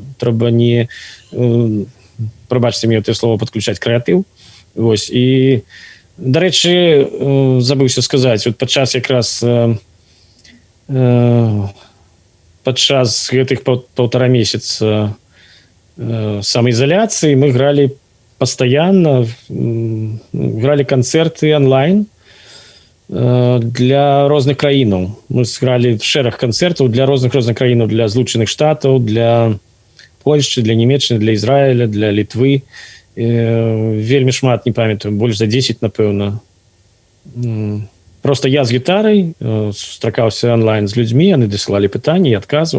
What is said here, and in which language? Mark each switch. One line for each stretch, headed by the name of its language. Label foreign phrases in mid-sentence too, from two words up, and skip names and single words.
Belarusian: Трэба не, прабачце мне гэтае слово, падключаць крэатыў. Вось. І, дарэчы, забыўся сказаць, вот падчас якраз падчас гэтых 1,5 месяца самаізаляцыі мы гралі
Russian: постоянно, грали концерты онлайн
Belarusian: для розных краінаў. Мы сыгралі шэраг канцэртаў для розных краінаў, для Злучаных Штатаў, для Польшчы, для Нямецчыны, для Ізраіля, для Літвы. Вельмі шмат, не памятаю, больш за 10, напэўна. Просто я з гітарай сустракаўся онлайн з людзьмі, яны дасылалі пытанні, я адказваў.